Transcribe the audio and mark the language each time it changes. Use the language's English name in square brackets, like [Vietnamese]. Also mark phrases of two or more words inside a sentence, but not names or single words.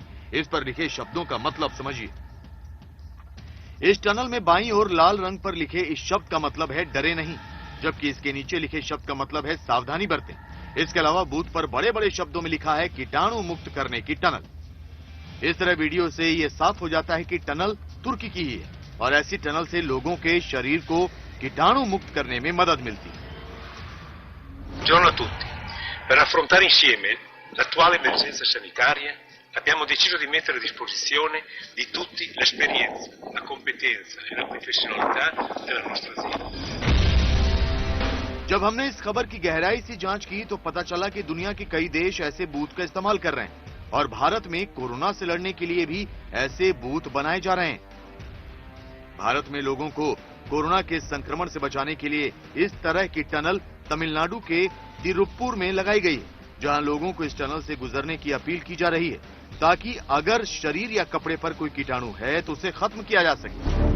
[Hindi] इस पर लिखे शब्दों का मतलब समझिए। इस टनल में बाईं ओर लाल रंग पर लिखे इस शब्द का मतलब है डरे नहीं, जबकि इसके नीचे लिखे शब्द का मतलब है सावधानी बरतें। इसके अलावा बूथ पर बड़े बड़े शब्दों में लिखा है कीटाणु मुक्त करने की टनल। इस तरह वीडियो से ये साफ हो जाता है कि टनल तुर्की की ही है और ऐसी टनल से लोगों के शरीर को कीटाणु मुक्त करने में मदद मिलती है। [Italian] Buongiorno a tutti. Per affrontare insieme l'attuale emergenza sanitaria abbiamo deciso di mettere a disposizione di tutti l'esperienza, la competenza e la professionalità della nostra azienda. [Hindi] जब हमने इस खबर की गहराई से जांच की तो पता चला कि दुनिया के कई देश ऐसे बूथ का इस्तेमाल कर रहे हैं और भारत में कोरोना से लड़ने के लिए भी ऐसे बूथ बनाए जा रहे हैं। भारत में लोगों को कोरोना के संक्रमण से बचाने के लिए इस तरह की टनल तमिलनाडु के तिरुप्पुर में लगाई गई है, जहां लोगों को इस टनल से गुजरने की अपील की जा रही है ताकि अगर शरीर या कपड़े पर कोई कीटाणु है तो उसे खत्म किया जा सके।